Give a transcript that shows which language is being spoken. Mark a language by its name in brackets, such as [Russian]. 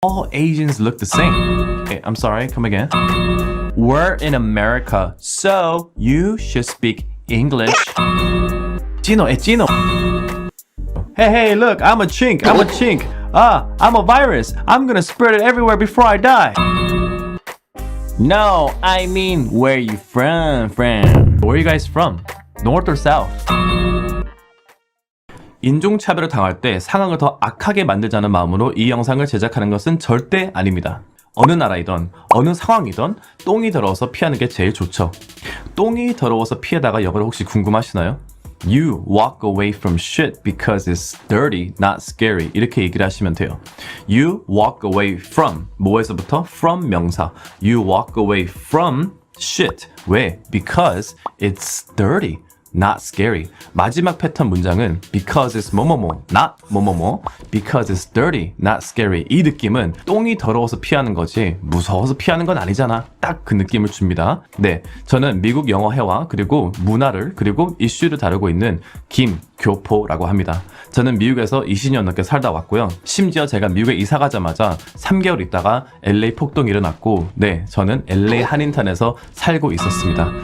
[English] All Asians look the same. Okay, I'm sorry, come again. We're in America, so you should speak English. Chino, Chino. Hey, look, I'm a chink. I'm a virus. I'm gonna spread it everywhere before I die. No, I mean, where you from, friend? Where are you guys from? North or south? [Korean] 인종차별을 당할 때 상황을 더 악하게 만들자는 마음으로 이 영상을 제작하는 것은 절대 아닙니다. 어느 나라이든 어느 상황이든 똥이 더러워서 피하는 게 제일 좋죠. 똥이 더러워서 피하다가 영어로 혹시 궁금하시나요? [English] You walk away from shit because it's dirty, not scary. [Korean] 이렇게 얘기를 하시면 돼요. [English] You walk away from 뭐에서부터? From 명사. You walk away from shit. 왜? Because it's dirty. Not scary. [Korean] 마지막 패턴 문장은 [English] because it's 뭐뭐뭐, not 뭐뭐뭐, because it's dirty, not scary. [Korean] 이 느낌은 똥이 더러워서 피하는 거지 무서워서 피하는 건 아니잖아. 딱 그 느낌을 줍니다. 네, 저는 미국 영어 회화 그리고 문화를 그리고 이슈를 다루고 있는 김교포라고 합니다. 저는 미국에서 20년 넘게 살다 왔고요. 심지어 제가 미국에 이사 가자마자 3개월 있다가 LA 폭동이 일어났고 네, 저는 LA 한인타운에서 살고 있었습니다.